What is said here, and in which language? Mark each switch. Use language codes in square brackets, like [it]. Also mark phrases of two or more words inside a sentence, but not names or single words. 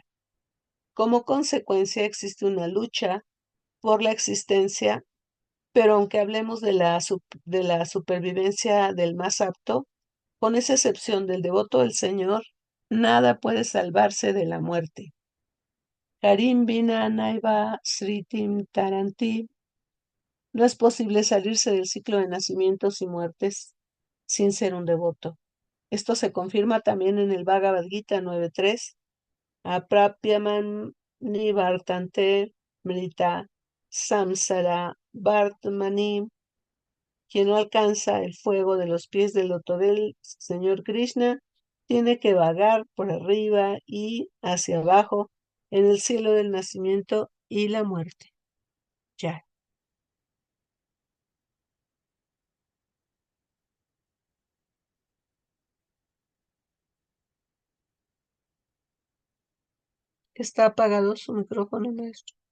[es] Como consecuencia existe una lucha por la existencia, pero aunque hablemos de la supervivencia del más apto, con esa excepción del devoto del Señor, nada puede salvarse de la muerte. [sa] Harim Vina Naiva Sritim Taranti. [es] No es posible salirse del ciclo de nacimientos y muertes sin ser un devoto. Esto se confirma también en el Bhagavad Gita 9.3. [sa] Aprapyaman nivartante mrita samsara vartmani. [es] Quien no alcanza el fuego de los pies del loto del Señor Krishna tiene que vagar por arriba y hacia abajo en el cielo del nacimiento y la muerte. Ya. Está apagado su micrófono, maestro.